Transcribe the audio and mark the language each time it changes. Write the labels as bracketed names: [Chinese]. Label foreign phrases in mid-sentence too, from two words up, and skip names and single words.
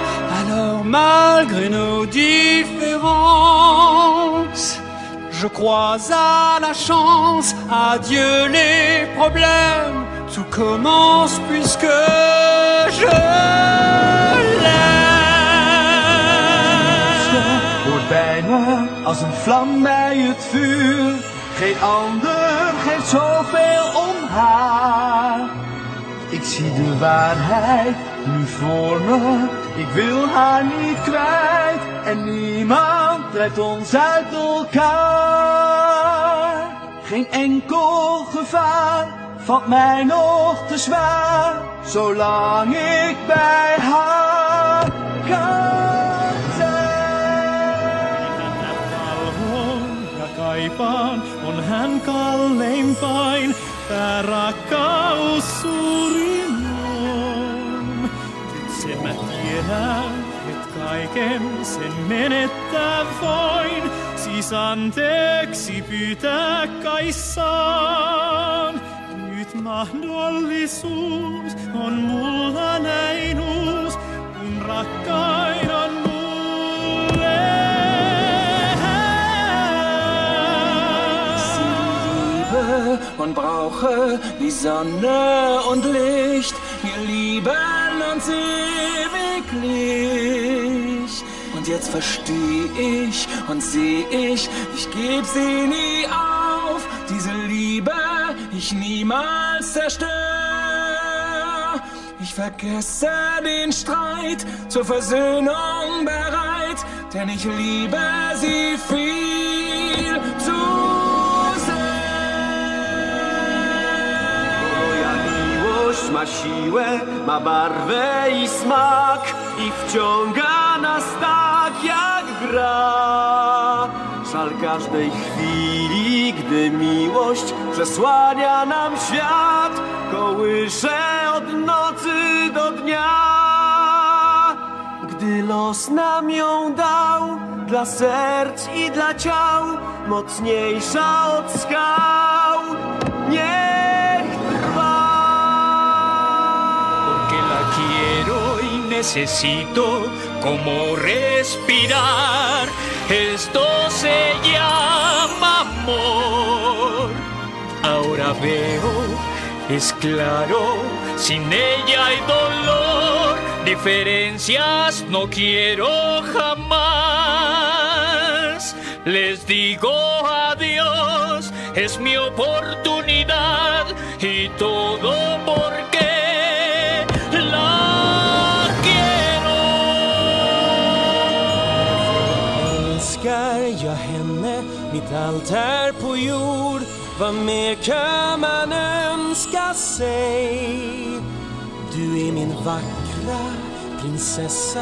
[French] Alors malgré nos différences, je crois à la chance, adieu les problèmes, tout commence puisque je l'aime. [Dutch] Hoort bij me als een vlam bij het vuur. Geen ander geeft zoveel om haar. Ik zie de waarheid nu voor me. Ik wil haar niet kwijt. En niemand drijft ons uit elkaar. Geen enkel gevaar valt mij nog te zwaar. Zolang ik bij haar kan zijn. [Finnish] Ja kaipaan, on hän kalleimpain. Tää rakkaus suurin on. Nyt sen mä tiedän, et kaiken sen menettää voin. Siis anteeksi pyytää kai saan. Nyt mahdollisuus on mulla näin uus, kun rakkain on mulle [German] Liebe und brauche die Sonne und Licht. Wir lieben uns ewiglich. Und jetzt versteh ich und seh ich geb sie nie auf. Diese Liebe ich niemals zerstör. Ich vergesse den Streit, zur Versöhnung bereit, denn ich liebe sie viel zu [Polish] Ma siłę, ma barwę i smak i wciąga nas tak jak gra. Żal każdej chwili, gdy miłość przesłania nam świat, kołysze od nocy do dnia. Gdy los nam ją dał, dla serc i dla ciał, mocniejsza od skał, niech trwa. [Spanish] quiero y necesito como respirar. Esto se llama amor. Ahora veo, es claro, sin ella hay dolor. Diferencias no quiero jamás. Les digo adiós, es mi oportunidad y todo porque [Swedish] jag henne, mitt allt här på jord. Vad mer kan man önska sig? Du är min vackra prinsessa.